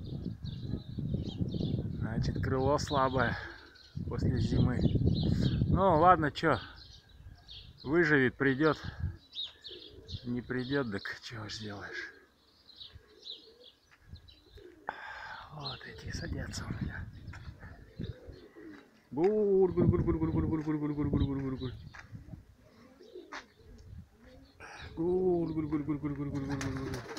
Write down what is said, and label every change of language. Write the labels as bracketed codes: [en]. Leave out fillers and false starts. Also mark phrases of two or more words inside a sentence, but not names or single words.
[ru] Значит, крыло слабое после зимы. Ну ладно, чё, выживет, придет. Не придет, так чего ж сделаешь. Вот эти садятся у меня. Гур-гур-гур-гур-гур-гур-гур-гур-гур-гур-гур-гур-гур-гур-гур. Гур-гур-гур-гур-гур-гур-гур-гур-гур.